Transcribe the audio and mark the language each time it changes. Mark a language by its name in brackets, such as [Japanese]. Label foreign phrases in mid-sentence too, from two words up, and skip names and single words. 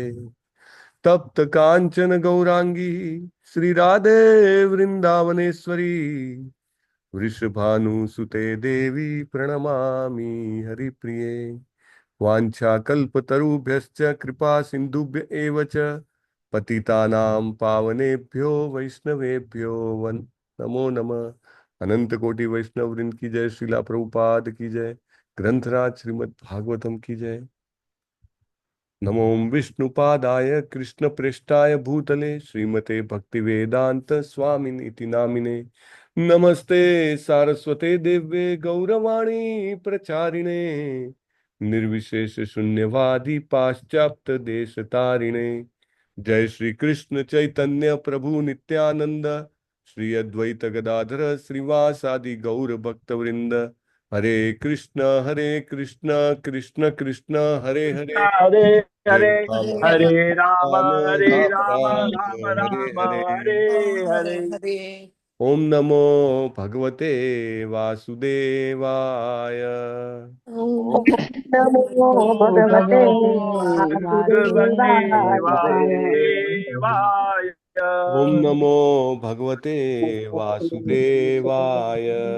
[Sanskrit] तप्त कांचन गौरांगी श्री राधे वृंदावनेश्वरी वृषभानुसुते देवी प्रणमामि हरिप्रिये। वाञ्छाकल्पतरुभ्यश्च कृपा सिन्धुभ्य एव च पतितानां पावनेभ्यो वैष्णवेभ्यो नमो नमः। [Hindi] अनंत कोटि वैष्णव वृंद की जय। श्रीला प्रभुपाद की जय। ग्रंथराज श्रीमद् भागवतम की जय। [Sanskrit] नमो विष्णुपादाय कृष्ण प्रेष्ठाय भूतले श्रीमते भक्ति वेदांत स्वामिनीति नामिने। नमस्ते सारस्वते देव्ये गौरवाणी प्रचारिणे निर्विशेष शून्यवादी पाश्चात्य देश तारिणे। जय श्री कृष्ण चैतन्य प्रभु नित्यानंद श्री अद्वैत गदाधर श्रीवासादि गौर भक्त वृंद। हरे कृष्ण कृष्ण कृष्ण हरे हरे हरे हरे हरे राम हरे राम राम हरे राम राम राम राम हरे राम हरे। हरे हरे हरे। हरे। ओम नमो भगवते वासुदेवाय। ओम नमो नमो भगवते भगवते भगवते वासुदेवाय। वासुदेवाय। ओम नमो भगवते वासुदेवाय।